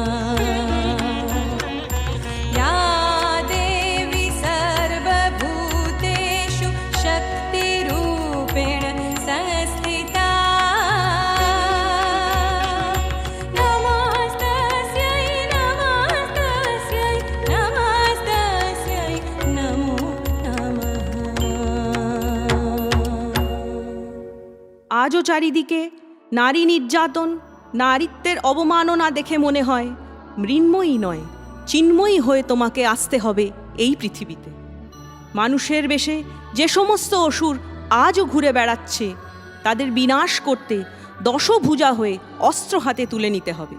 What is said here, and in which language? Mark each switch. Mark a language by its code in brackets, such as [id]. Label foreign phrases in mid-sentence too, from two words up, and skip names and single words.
[sa] या देवी सर्वभूतेषु शक्तिरूपेण संस्थिता नमस्तस्यै नमस्तस्यै नमस्तस्यै नमो नमः। [bn] আজও চারিদিকে নারী নির্যাতন, নারীত্বের অবমাননা দেখে মনে হয় মৃন্ময়ী নয়, চিন্ময়ী হয়ে তোমাকে আসতে হবে এই পৃথিবীতে। মানুষের বেশে যে সমস্ত অসুর আজও ঘুরে বেড়াচ্ছে, তাদের বিনাশ করতে দশভুজা হয়ে অস্ত্র হাতে তুলে নিতে হবে।